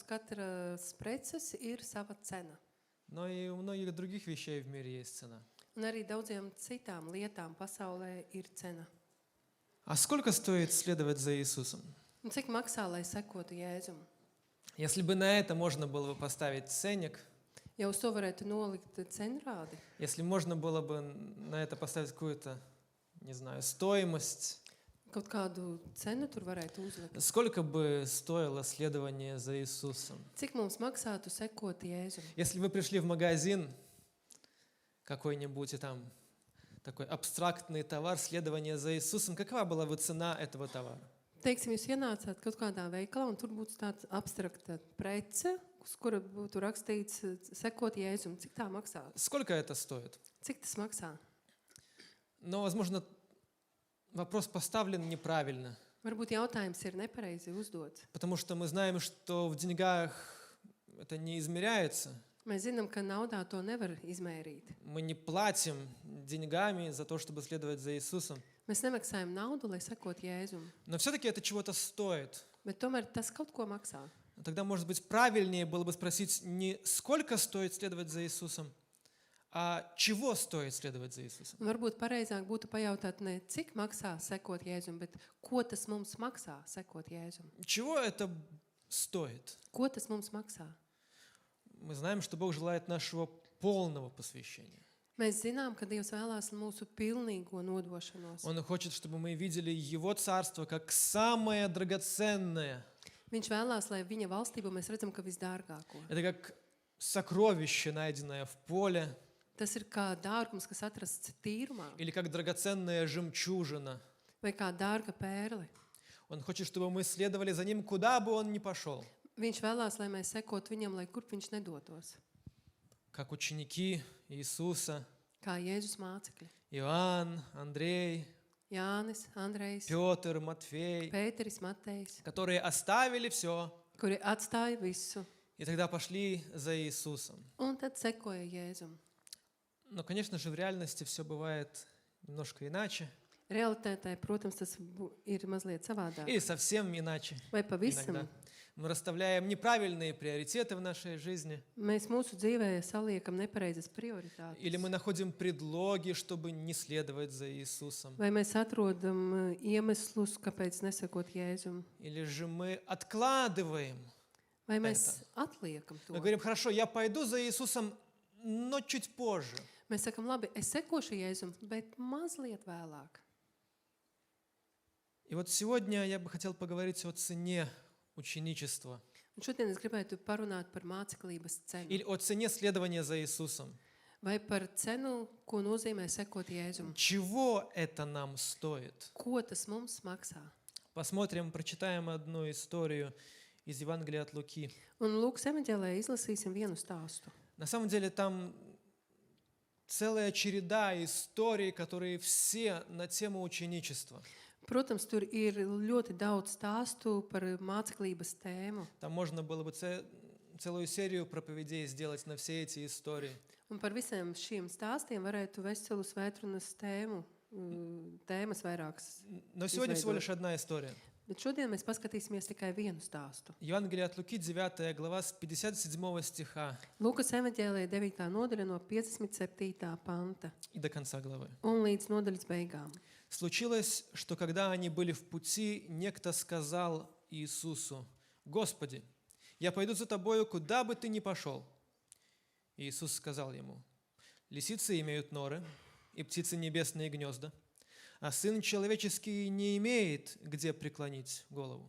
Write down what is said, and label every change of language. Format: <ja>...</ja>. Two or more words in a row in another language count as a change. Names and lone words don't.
<lv>katras preces ir sava cena.</lv> <ru>Но и у многих других вещей в мире есть цена.</ru> <lv>Un arī daudziem citām lietām pasaulē ir cena.</lv> <ru>А сколько стоит следовать за Иисусом?</ru> <lv>Un cik maksā, lai sekotu Jēzum?</lv> <ru>Если бы на это можно было бы поставить ценник,</ru> <lv>Ja uz to varētu nolikt cenrādi,</lv> <ru>если можно было бы на это поставить какую-то, не знаю, стоимость,</ru> <lv>kaut kādu cenu tur varētu uzlikt.</lv> <ru>сколько бы стоило следование за Иисусом?</ru> <lv>Cik mums maksātu sekot Jēzum?</lv> <ru>Если вы пришли в магазин какой-нибудь, и там такой абстрактный товар, следование за Иисусом, какова была бы цена этого товара?</ru> <lv>Teiksim, jūs ienācāt kaut kādā veikalā, un tur būtu tāds abstrakta prece, uz kura būtu rakstīts sekot Jēzum. Cik tā maksā?</lv> <ru>Сколько это стоит?</ru> <lv>Cik tas maksā?</lv> <ru>Но, возможно, вопрос поставлен неправильно,</ru> <lv>Varbūt jautājums ir nepareizi uzdots.</lv> <ru>потому что мы знаем, что в деньгах это не измеряется.</ru> <lv>Mēs zinām, ka naudā to nevar izmērīt.</lv> <ru>Мы не платим деньгами за то, чтобы следовать за Иисусом.</ru> <lv>Mēs nemaksājam naudu, lai sekot Jēzum,</lv> <ru>Но все-таки это чего-то стоит.</ru> <lv>bet tomēr tas kaut ko maksā.</lv> <ru>Тогда, может быть, правильнее было бы спросить не сколько стоит следовать за Иисусом, а чего стоит следовать за Иисусом.</ru> <lv>Un varbūt pareizāk būtu pajautāt ne cik maksā sekot Jēzum, bet ko tas mums maksā sekot Jēzum.</lv> <ru>Чего это стоит?</ru> <lv>Ko tas mums maksā?</lv> <ru>Мы знаем, что Бог желает нашего полного посвящения.</ru> <lv>Mēs zinām, ka Dievs vēlās mūsu pilnīgo nodošanos.</lv> <ru>Он хочет, чтобы мы видели Его Царство как самое драгоценное.</ru> <lv>Viņš vēlās, lai viņa valstību mēs redzam, ka visdārgāko.</lv> <ru>Это как сокровище, найденное в поле,</ru> <lv>Tas ir kā dārgums, kas atrasts tīrumā,</lv> <ru>или как драгоценная жемчужина.</ru> <lv>vai kā dārga pērle.</lv> <ru>Он хочет, чтобы мы следовали за Ним, куда бы Он ни пошел.</ru> <lv>Viņš vēlās, lai mēs sekotu viņam, lai kurp viņš nedotos.</lv> <ru>Как ученики Иисуса,</ru> <lv>Kā Jēzus mācekļi.</lv> <ru>Иоанн, Андрей,</ru> <lv>Jānis, Andrejs,</lv> <ru>Петр, Матфей,</ru> <lv>Pēteris, Matejs,</lv> <ru>которые оставили все</ru> <lv>kuri atstāja visu</lv> <ru>и тогда пошли за Иисусом.</ru> <lv>un tad sekoja Jēzum.</lv> <ru>Но, конечно же, в реальности все бывает немножко иначе</ru> <lv>Realitātē, protams, tas ir mazliet savādāk.</lv> <ru>или совсем иначе.</ru> <lv>Vai pavisam</lv> <ru>Иногда мы расставляем неправильные приоритеты в нашей жизни,</ru> <lv>mēs mūsu dzīvē saliekam nepareizas prioritātes.</lv> <ru>или мы находим предлоги, чтобы не следовать за Иисусом,</ru> <lv>Vai mēs atrodam iemeslus, kāpēc nesakot Jēzum?</lv> <ru>или же мы откладываем.</ru> <lv>Vai mēs atliekam to?</lv> <ru>Мы говорим, хорошо, я пойду за Иисусом, но чуть позже.</ru> <lv>Mēs sakam, labi, es sekošu Jēzum, bet mazliet vēlāk.</lv> <ru>И вот сегодня я бы хотел поговорить о цене ученичества</ru> <lv>Un šodien es gribētu parunāt par māceklības cenu.</lv> <ru>или о цене следования за Иисусом.</ru> <lv>Vai par cenu, ko nozīmē sekot Jēzum.</lv> <ru>Чего это нам стоит?</ru> <lv>Ko tas mums maksā?</lv> <ru>Посмотрим, прочитаем одну историю из Евангелия от Луки.</ru> <lv>Un Lūkas evaņģēlē izlasīsim vienu stāstu.</lv> <ru>На самом деле там целая череда историй, которые все на тему ученичества.</ru> <lv>Protams, tur ir ļoti daudz stāstu par māceklības tēmu.</lv> <ru>Там можно было бы целую серию проповедей сделать на все эти истории.</ru> <lv>Un par visiem šiem stāstiem varētu veselu svētrunas tēmu, tēmas vairākas.</lv> <ru>Но сегодня всего лишь одна история.</ru> <lv>Bet šodien mēs paskatīsimies tikai vienu stāstu.</lv> <ru>Евангелие от Луки, 9 глава, с 57 стиха</ru> <lv>Lūkas evaņģēlē 9. nodaļa no 57. panta</lv> <ru>и до конца главы.</ru> <lv>un līdz nodaļas beigām.</lv> <ru>Случилось, что когда они были в пути, некто сказал Иисусу: «Господи, я пойду за Тобою, куда бы Ты ни пошел». Иисус сказал ему: «Лисицы имеют норы, и птицы небесные гнезда, а Сын Человеческий не имеет, где преклонить голову».</ru>